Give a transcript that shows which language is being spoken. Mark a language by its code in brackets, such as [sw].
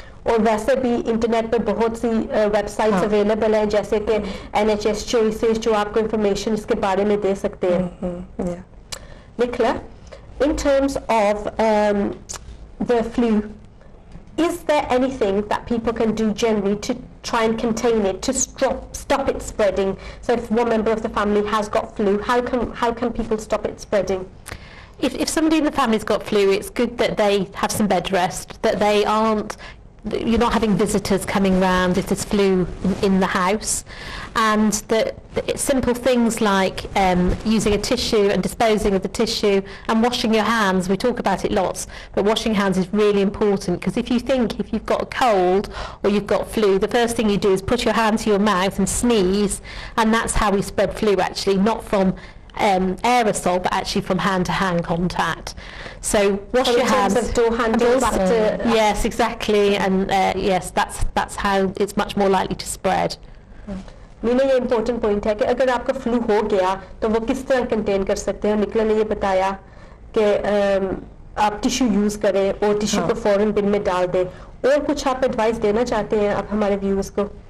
[hi] और वैसे भी इंटरनेट पे बहुत सी वेबसाइट्स अवेलेबल हैं जैसे कि NHS चॉइसेस जो आपको इंफॉर्मेशन इसके बारे में दे सकते हैं [en] Nicola, in terms of the flu, is there anything that people can do generally to try and contain it, to stop it spreading? So if one member of the family has got flu, how can people stop it spreading? If somebody in the family's got flu, it's good that they have some bed rest, that they aren't, you're not having visitors coming round if there's flu in the house, and that simple things like using a tissue and disposing of the tissue and washing your hands. We talk about it lots, but washing hands is really important because if you've got a cold or you've got flu, the first thing you do is put your hand to your mouth and sneeze, and that's how we spread flu actually, not from aerosol but actually from hand-to-hand contact. So wash your hands. Of door handles after, yes, exactly, and yes, that's how it's much more likely to spread. [hi] Meena ये important point है कि अगर आपका flu हो गया तो वो किस तरह कंटेन कर सकते हैं निकला ने ये बताया कि आप टिश्यू यूज करें और टिश्यू को फौरन बिन में डाल दें और कुछ आप एडवाइस देना चाहते हैं आप हमारे व्यूअर्स को